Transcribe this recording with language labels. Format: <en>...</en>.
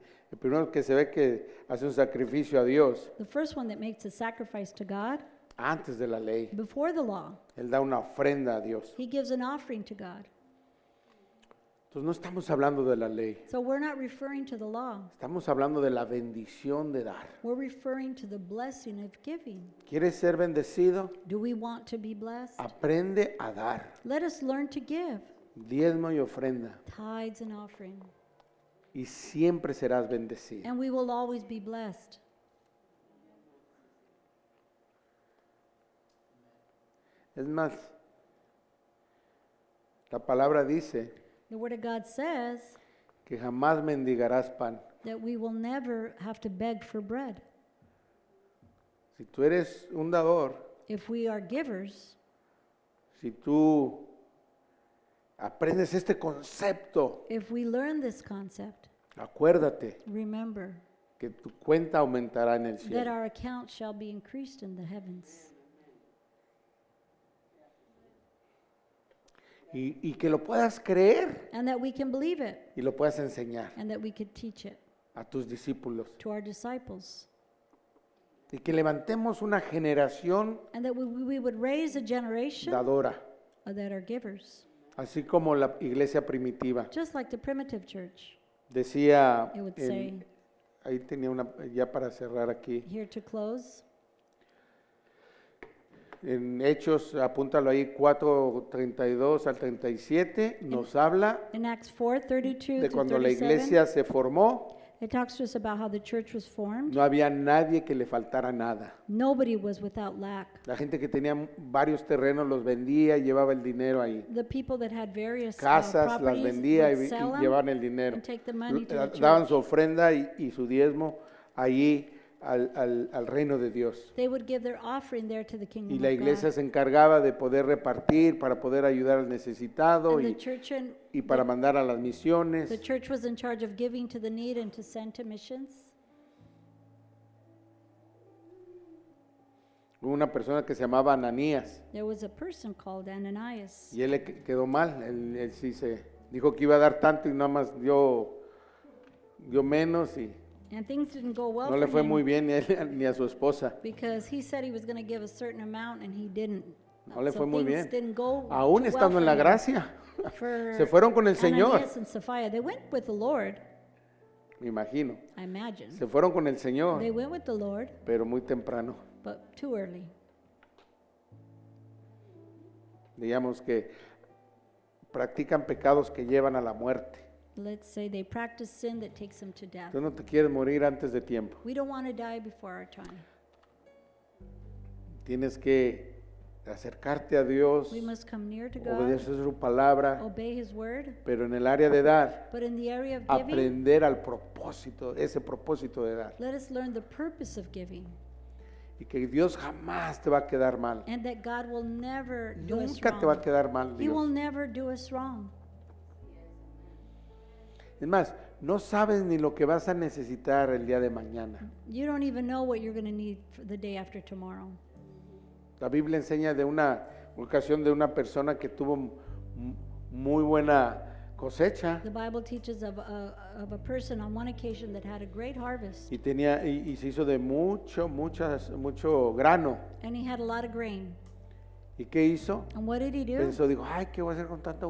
<es>el primero que se ve que hace un sacrificio a Dios</es> <en>the first one that makes a sacrifice to God</en> <es>antes de la ley.</es> <en>before the law,</en> <es>Él da una ofrenda a Dios.</es> <en>he gives an offering to God.</en> <es>Entonces no estamos hablando de la ley,</es> <en>So we're not referring to the law.</en> <es>estamos hablando de la bendición de dar.</es> <en>We're referring to the blessing of giving.</en> <es>¿Quieres ser bendecido?</es> <en>Do we want to be blessed?</en> <es>Aprende a dar,</es> <en>Let us learn to give</en> <es>diezmo y ofrenda,</es> <en>tithes and offering,</en> <es>y siempre serás bendecido.</es> <en>and we will always be blessed.</en> <es>Es más, la palabra dice</es> <en>The Word of God says</en> <es>que jamás mendigarás pan.</es> <en>that we will never have to beg for bread.</en> <es>Si tú eres un dador,</es> <en>If we are givers,</en> <es>si tú aprendes este concepto,</es> <en>if we learn this concept,</en> <es>acuérdate</es> <en>remember</en> <es>que tu cuenta aumentará en el</es> <en>that</en> <es>cielo.</es> <en>our account shall be increased in the heavens.</en> <es>Y que lo puedas creer</es> <en>And that we can believe it,</en> <es>y lo puedas enseñar</es> <en>and that we could teach it</en> <es>a tus discípulos.</es> <en>to our disciples.</en> <es>Y que levantemos una generación</es> <en>And that we would raise a generation</en> <es>dadora,</es> <en>that are givers,</en> <es>así como la iglesia primitiva.</es> <en>just like the primitive church.</en> <es>Decía,</es> <en>It would say,</en> <es>ahí tenía una, ya para cerrar aquí,</es> <en>here to close,</en> <es>en Hechos, apúntalo ahí, 4:32 al 37, nos habla</es> <en>in Acts 4:32</en> <es>de</es> <en>to</en> <es>cuando la</es> <en>37,</en> <es>iglesia se formó,</es> <en>it talks to us about how the church was formed.</en> <es>no había nadie que le faltara nada.</es> <en>Nobody was without lack.</en> <es>La gente que tenía varios terrenos los vendía y llevaba el dinero ahí.</es> <en>The people that had various</en> <es>Casas las</es> <en>properties</en> <es>vendía</es> <en>would</en> <es>y</es> <en>sell them</en> <es>llevaban el dinero.</es> <en>and take the money to the</en> <es>Daban</es> <en>church.</en> <es>su ofrenda y su diezmo allí al reino de Dios.</es> <en>They would give their offering there to the kingdom</en> <es>Y la</es> <en>of</en> <es>iglesia</es> <en>God.</en> <es>se encargaba de poder repartir para poder ayudar al necesitado</es> <en>And</en> <es>y para mandar a las misiones.</es> <en>the church was in charge of giving to the need and to send to missions.</en> <es>Hubo una persona que se llamaba Ananías</es> <en>There was a person called Ananias,</en> <es>y él le quedó mal. Él sí se dijo que iba a dar tanto y nada más dio menos y</es> <en>and things didn't go well</en> <es>no le</es> <en>for</en> <es>fue</es> <en>him</en> <es>muy bien ni a él ni a su esposa.</es> <en>because he said he was going to give a certain amount and he didn't.</en> <es>No le</es> <en>So</en> <es>fue muy</es> <en>things</en> <es>bien.</es> <en>didn't go</en> <es>Aún</es> <en>too</en> <es>estando</es> <en>well</en> <es>en la</es> <en>for him.</en> <es>gracia,</es> <en>For</en> <es>se fueron con el Señor,</es> <en>Ananias and Sapphira, they went with the Lord,</en> <es>me imagino.</es> <en>I imagine.</en> <es>Se fueron con el Señor,</es> <en>They went with the Lord,</en> <es>pero muy temprano.</es> <en>but too early.</en> <es>Digamos que practican pecados que llevan a la muerte.</es> <en>Let's say they practice sin that takes them to death.</en> <es>Tú no te quieres morir antes de tiempo.</es> <en>We don't want to die before our time.</en> <es>Tienes que acercarte a Dios,</es> <en>We must come near to God,</en> <es>obedecer su palabra,</es> <en>obey His word,</en> <es>pero en el área de dar,</es> <en>but in the area of giving,</en> <es>aprender al propósito, ese propósito de dar.</es> <en>let us learn the purpose of giving,</en> <es>Y que Dios jamás te va a quedar mal.</es> <en>and that God will never do us</en> <es>Nunca te va a</es> <en>wrong.</en> <es>quedar mal</es> <en>He will</en> <es>Dios.</es> <en>never do us wrong.</en> <es>Es más, no sabes ni lo que vas a necesitar el día de mañana.</es> <en>You don't even know what you're going to need for the day after tomorrow.</en> <es>La Biblia enseña de una ocasión de una persona que tuvo muy buena cosecha</es> <en>The Bible teaches of a person on one occasion that had a great harvest,</en> <es>y tenía y se hizo de mucho grano.</es> <en>and he had a lot of grain.</en> <es>¿Y qué hizo?</es> <en>And what did he do?</en> <es>Pensó, dijo, ay, ¿qué voy a hacer con tanto</es>